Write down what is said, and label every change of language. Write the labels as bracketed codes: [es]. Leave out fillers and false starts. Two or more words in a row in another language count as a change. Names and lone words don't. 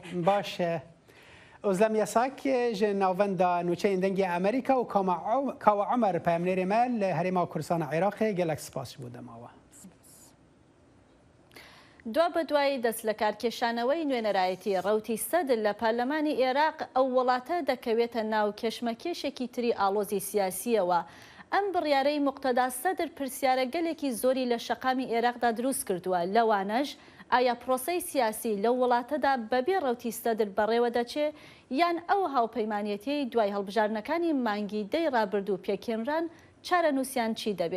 [ku] Baş Özlem Yasak ji navenda nûçeyên dengê Amerîka û Kawa Umer peyamnêrê me li Herêma Kurdistana Iraqê gelek spas bû demawa. [ckb] دوا بە دوای دەست لە کارکێشانەوەی نوێنەرایەتی ڕەوتی سەدر لە پارلەمانی عێراق ئەو وڵاتە دەکەوێتە ناو کێشمەکێشێکی تری ئاڵۆزی سیاسیەوە. ئەم بڕیارەی موقتەدا سەدر پرسیارە گەلێکی زۆری لە شەقامی عێراقدا دروست کردووە لەوانەش ئایا پرۆسەی سیاسی لەو وڵاتەدا بەبێ ڕەوتی سەدر بەڕێوە دەچێ یان ئەو هاوپەیمانیەتی دوای هەڵبژارنەکانی مانگی دەی ڕابردوو پێکێنران چارە نووسیان چی دەبێ؟